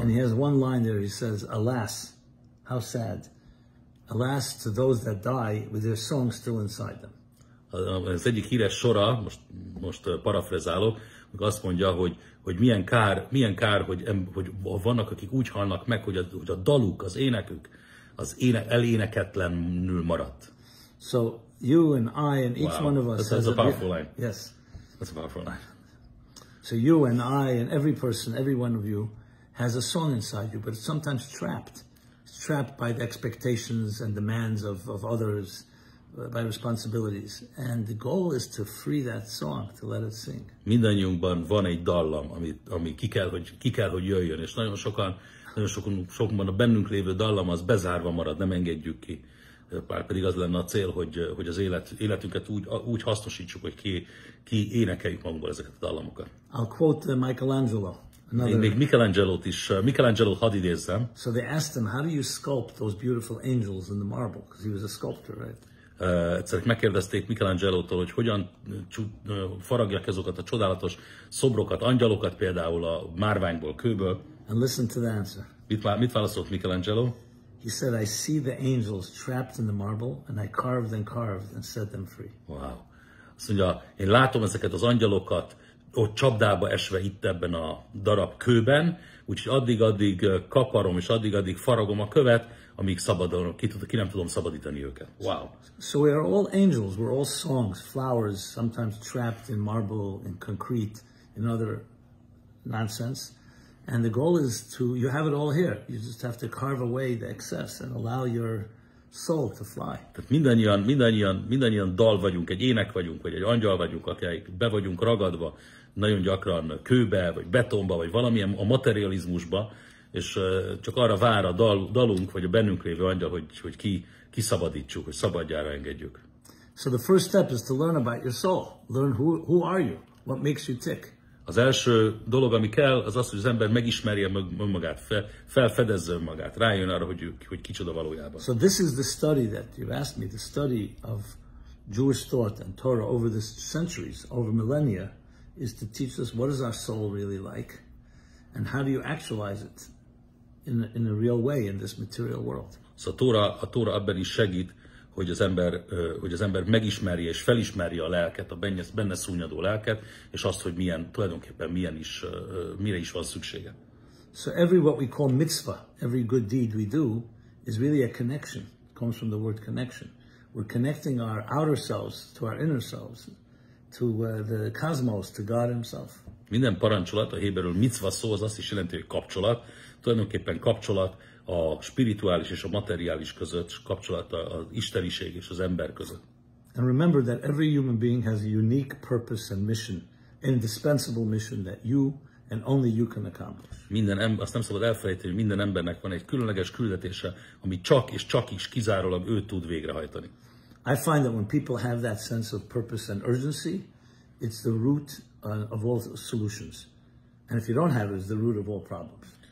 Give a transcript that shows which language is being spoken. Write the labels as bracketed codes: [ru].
[en] And he has one line there, he says, alas, how sad. Alas to those that die with their song still inside them. [hu] Az egyik híres sora, most parafrazálok, azt mondja, hogy milyen kár, hogy vannak, akik úgy halnak meg, hogy a daluk, az énekük, eléneketlenül maradt. [en] So you and I and each one of us has a powerful line. Yes. That's a powerful line. So you and I and every person, every one of you has a song inside you, but it's sometimes trapped. It's trapped by the expectations and demands of others, by responsibilities. And the goal is to free that song, to let it sing. [hu] Mindannyiunkban van egy dallam, ami ki kell, hogy jöjjön, és nagyon sokan a bennünk lévő dallam az bezárva marad, nem engedjük ki. Bár pedig az lenne a cél, hogy az életünket úgy hasznosítsuk, hogy ki énekeljük magunkból ezeket a dallamokat. [en] I'll quote Michelangelo. [hu] Én még Michelangelo-t hadd idézzem. [en] So they asked him, how do you sculpt those beautiful angels in the marble? Because he was a sculptor, right? [hu] Egyszer megkérdezték Michelangelo-tól, hogy hogyan faragják azokat a csodálatos szobrokat, angyalokat például a márványból, kőből. [en] And listen to the answer. [hu] Mit válaszolt Michelangelo? [en] He said, I see the angels trapped in the marble, and I carved and set them free. Wow. [hu] Azt mondja, én látom ezeket az angyalokat ott csapdába esve itt ebben a darab kőben, úgyhogy addig kaparom és addig faragom a követ, amíg szabadon, ki nem tudom szabadítani őket. [en] Wow. So we are all angels, we're all songs, flowers, sometimes trapped in marble, in concrete, in other nonsense. And the goal is you have it all here. You just have to carve away the excess and allow your soul to fly. [hu] Tehát mindannyian dal vagyunk, egy ének vagyunk, vagy egy angyal vagyunk, akik be vagyunk ragadva, nagyon gyakran kőbe, vagy betonba, vagy valamilyen a materializmusba, és csak arra vár a dalunk, vagy a bennünk lévő angyal, hogy kiszabadítsuk, hogy szabadjára engedjük. [en] So the first step is to learn about your soul. Learn who are you? What makes you tick? [hu] Az első dolog, ami kell, az az, hogy az ember megismerje önmagát, felfedezze önmagát, rájön arra, hogy kicsoda valójában. [en] So this is the study that you've asked me, the study of Jewish thought and Torah over the centuries, over millennia, is to teach us what is our soul really like, and how do you actualize it in a real way in this material world. [hu] Szóval a Tóra abban is segít, hogy az ember megismerje és felismerje a lelket, a benne szúnyadó lelket, és azt, hogy tulajdonképpen mire is van szüksége. [en] So every what we call mitzvah, every good deed we do, is really a connection. It comes from the word connection. We're connecting our outer selves to our inner selves, to the cosmos, to God himself. [hu] Minden parancsolat, a héberül mitzva szó, az azt is jelenti, hogy kapcsolat. Tulajdonképpen kapcsolat a spirituális és a materiális között, kapcsolat az isteniség és az ember között. [en] And remember that every human being has a unique purpose and mission, indispensable mission that you and only you can accomplish. [hu] Azt nem szabad elfelejteni, hogy minden embernek van egy különleges küldetése, ami csak is kizárólag ő tud végrehajtani. [en] I find that when people have that sense of purpose and urgency, it's the root of all solutions. And if you don't have it, it's the root of all problems.